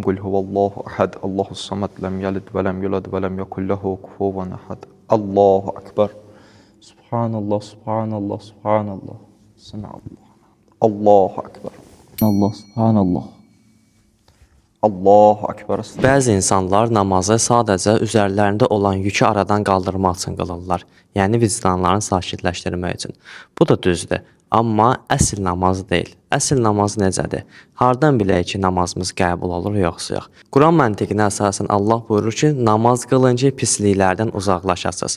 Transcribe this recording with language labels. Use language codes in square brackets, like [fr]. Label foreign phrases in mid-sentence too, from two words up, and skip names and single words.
[ar] قل هو الله أحد الله الصمد. لم يلد ولم يولد ولم يكن له كفوا أحد. الله أكبر. سبحان الله سبحان الله سبحان الله. سبحان الله الله أكبر الله سبحان الله. الله أكبر. [az] Bəzi insanlar namazı sadəcə üzərlərində olan yükü aradan qaldırmaq üçün qılırlar. Yəni vicdanlarını sakitləşdirmək üçün. Bu da düzdür. Amma əsl namaz deyil. Əsl namaz necədir? Hardan bilək ki, namazımız qəbul olur, yoxsa yox? Quran məntiqinə əsasən Allah buyurur ki, namaz qılın ki, pisliklərdən uzaqlaşasınız.